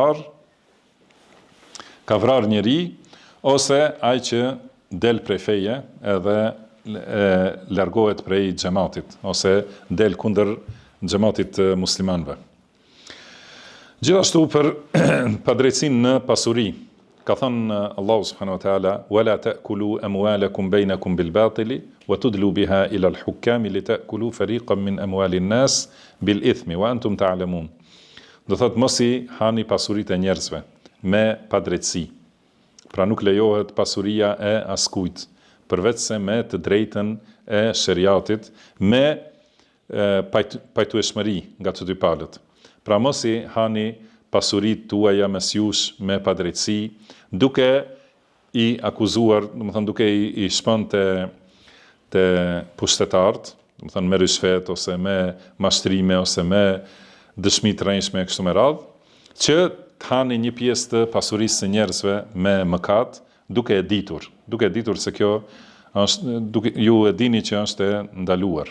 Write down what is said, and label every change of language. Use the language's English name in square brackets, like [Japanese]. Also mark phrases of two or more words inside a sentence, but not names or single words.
[Albanian] vrarë njeri, ose ai që del prej feje edhe largohet prej xhamatit, ose del kundër xhamatit të muslimanëve. Gjithashtu për padrejtësinë në pasuri, ka thënë Allahu [Arabic] سبحانه و تعالى ولا تأكلوا أموالكم بينكم بالباطل وتدلوا بها إلى الحكام لتأكلوا فريقا من أموال الناس بالإثم وأنتم تعلمون. [Albanian] Do thot mos i hani pasuritë e njerëzve me padrejtësi. Pra nuk lejohet pasuria e askujt, përveç se me të drejtën e shariatit, me pajtueshmëri nga të dy palët. Pra mos i hani pasuritë tuaja mes jush me padrejtësi, duke i akuzuar, domethënë duke i shpënë te pushtetarët, domethënë me rishfet ose me mashtrime ose me dëshmi të rrënjshme kështu me radhë, që të hani një pjesë të pasurisë së njerëzve me mëkat, duke e ditur se kjo është, ju e dini që është e ndaluar.